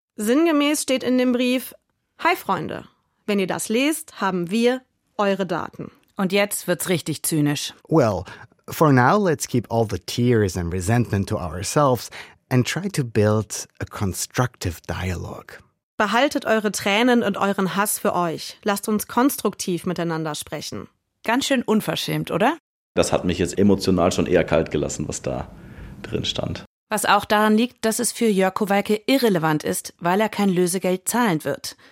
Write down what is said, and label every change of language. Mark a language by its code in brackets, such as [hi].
[de] Sinngemäß steht in dem Brief: Hi Freunde, wenn ihr das lest, haben wir eure Daten. Und jetzt wird's richtig zynisch. [en] Well, for now let's keep all the tears and resentment to ourselves and try to build a constructive dialogue. [de] Behaltet eure Tränen und euren Hass für euch. Lasst uns konstruktiv miteinander sprechen. Ganz schön unverschämt, oder? Das hat mich jetzt emotional schon eher kalt gelassen, was da drin stand. Was auch daran liegt, dass es für Jörg Kowalke irrelevant ist, weil er kein Lösegeld zahlen wird.